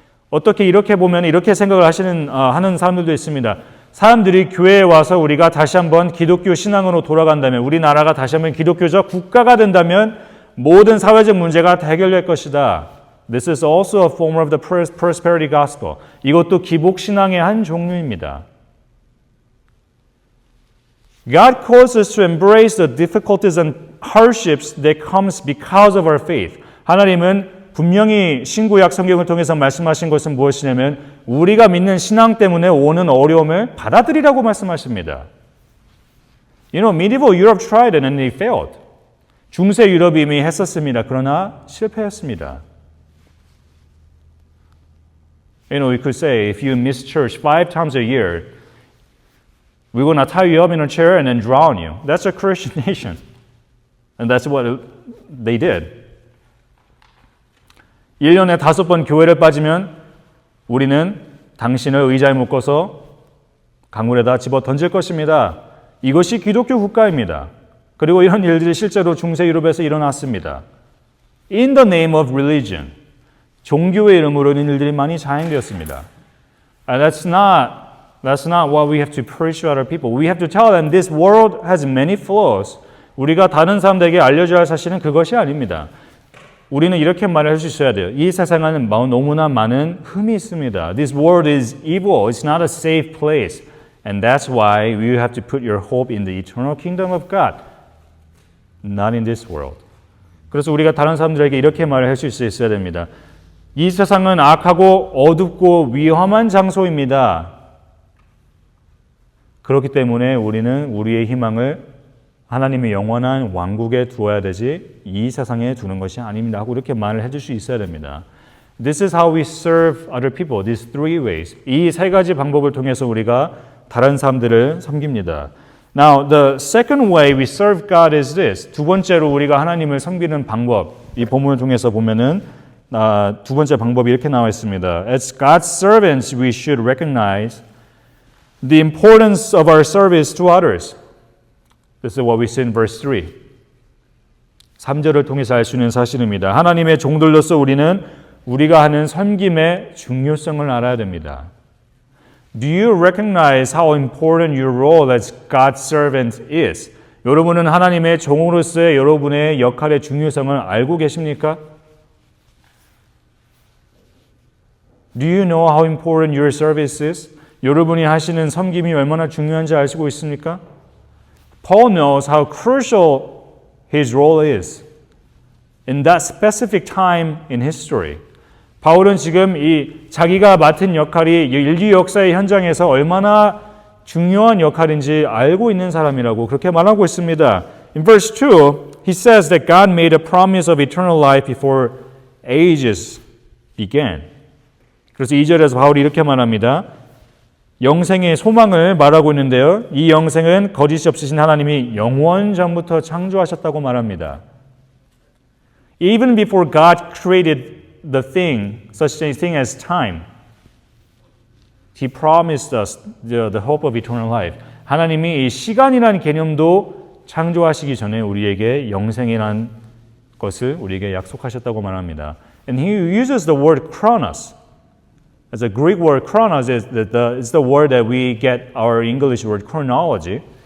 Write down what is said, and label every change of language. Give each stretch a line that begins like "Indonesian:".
Korean: 어떻게 이렇게 보면 이렇게 생각을 하는 사람들도 있습니다. 사람들이 교회에 와서 우리가 다시 한번 기독교 신앙으로 돌아간다면, 우리나라가 다시 한번 기독교적 국가가 된다면 모든 사회적 문제가 다 해결될 것이다.
English: This is also a form of the prosperity gospel.
Korean: 이것도 기복 신앙의 한 종류입니다.
English: God calls us to embrace the difficulties and hardships that comes because of our faith.
Korean: 하나님은 분명히 신구약 성경을 통해서 말씀하신 것은 무엇이냐면 우리가 믿는 신앙 때문에 오는 어려움을 받아들이라고 말씀하십니다.
English: You know, medieval Europe tried it and they failed.
Korean: 중세 유럽이 이미 했었습니다. 그러나 실패했습니다.
English: You know, we could say if you miss church 5 times a year, we're going to tie you up in a chair and then drown you. That's a Christian nation. And that's what they did.
Korean: 1년에 5번 교회를 빠지면 우리는 당신을 의자에 묶어서 강물에다 집어 던질 것입니다. 이것이 기독교 국가입니다. 그리고 이런 일들이 실제로 중세 유럽에서 일어났습니다.
English: In the name of religion.
Korean: 종교의 이름으로 이런 일들이 많이 자행되었습니다.
English: And that's not what we have to preach to other people. We have to tell them this world has many flaws.
Korean: 우리가 다른 사람들에게 알려줘야 할 사실은 그것이 아닙니다. 우리는 이렇게 말을 할 수 있어야 돼요. 이 세상에는 너무나 많은 흠이 있습니다.
English: This world is evil. It's not a safe place. And that's why you have to put your hope in the eternal kingdom of God. Not in this world.
Korean: 그래서 우리가 다른 사람들에게 이렇게 말을 할 수 있어야 됩니다. 이 세상은 악하고 어둡고 위험한 장소입니다. 그렇기 때문에 우리는 우리의 희망을 하나님의 영원한 왕국에 두어야 되지 이 세상에 두는 것이 아닙니다 하고 이렇게 말을 해줄 수 있어야 됩니다.
English: This is how we serve other people. These three ways.
Korean: 이 세 가지 방법을 통해서 우리가 다른 사람들을 섬깁니다.
English: Now, the second way we serve God is this.
Korean: 두 번째로 우리가 하나님을 섬기는 방법. 이 본문을 통해서 보면은 두 번째 방법이 이렇게 나와 있습니다.
English: As God's servants, we should recognize the importance of our service to others. This is what we see in verse 3.
Korean: 3절을 통해서 알 수 있는 사실입니다. 하나님의 종들로서 우리는 우리가 하는 섬김의 중요성을 알아야 됩니다.
English: Do you recognize how important your role as God's servant is?
Korean: 여러분은 하나님의 종으로서의 여러분의 역할의 중요성을 알고 계십니까?
English: Do you know how important your service is?
Korean: 여러분이 하시는 섬김이 얼마나 중요한지 아시고 있습니까?
English: Paul knows how crucial his role is in that specific time in history.
Korean: 바울은 지금 이 자기가 맡은 역할이 인류 역사의 현장에서 얼마나 중요한 역할인지 알고 있는 사람이라고 그렇게 말하고 있습니다.
English: In verse 2, he says that God made a promise of eternal life before ages began.
Korean: 그래서 2절에서 바울이 이렇게 말합니다. 영생의 소망을 말하고 있는데요. 이 영생은 거짓이 없으신 하나님이 영원 전부터 창조하셨다고 말합니다.
English: Even before God created the thing, such a thing as time, He promised us the hope of eternal life.
Korean: 하나님이 이 시간이라는 개념도 창조하시기 전에 우리에게 영생이라는 것을 우리에게 약속하셨다고 말합니다.
English: And he uses the word chronos. As a Greek word, chronos is the word that we get our English word chronology.